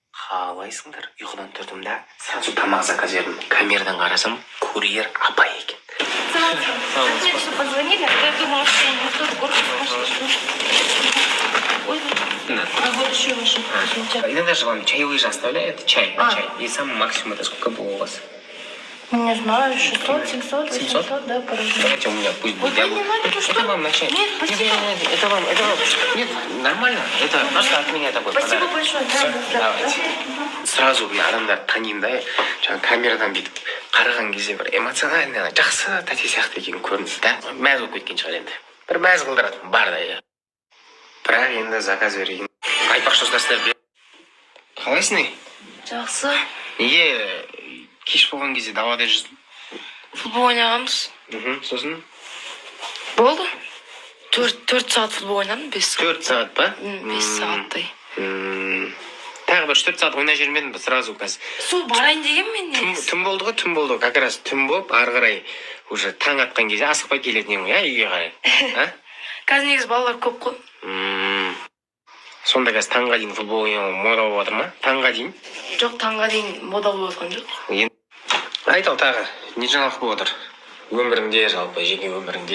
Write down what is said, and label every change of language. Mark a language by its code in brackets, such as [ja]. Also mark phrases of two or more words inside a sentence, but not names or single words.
[kk] Қалайсыңдар? Ұйқыдан тұрдым да, сразу тамақ заказ бердім. Камерадан қарасам, курьер апай екен. [ru] Мне что позвонили, я думала, что никто в город Ой, а вот еще ваши. Иногда же вам чаевые же оставляют, чай. И самый максимум это сколько было у вас? Не знаю, 600, 700, 800, да, по-разному. Давайте у меня пусть будет. Вы не надо, что? Это вам на чай. Нет, спасибо. Нет, это вам. Нет, нормально. Это просто от меня такой подарок. Спасибо большое. Давайте. [kk] Сразу мен адамдарды танимын да, жаңа камерадан бүйтіп қараған кезде бір эмоциональный жақсы тәте сияқты екен көрінді да. Мәз болып кеткен шығар енді. Бір мәз қылдыратын бар да иә. Бірақ енді заказ берейін. Айтпақшы ұстастар. Қалайсың? Жақсы. Неге кеш болған кезде далада жүрсің? Футбол ойнағанбыз. Сосын? Болды. 4 сағат футбол ойнадым, 5 сағат. 4 сағат па? 5 сағаттай. Тағы бір 4 сағат ойнай жүрмедім бе сразу қазір? Сол барайын деген мен негізі. Түн болды ғой, түн болды. [ru] Как раз [kk] түн болып, ары қарай уже таң атқан кезде асықпай келетін ең ғой, үйге қарай. Қазір негізі балалар көп қой. Сонда қазір таңға дейін футбол ойнау мода болып жатыр ма? Таңға дейін? Жоқ, таңға дейін мода болып жатқан жоқ. Айтау тағы, не жаңалық болып отыр? Өміріңде жалпы, жеке өміріңде.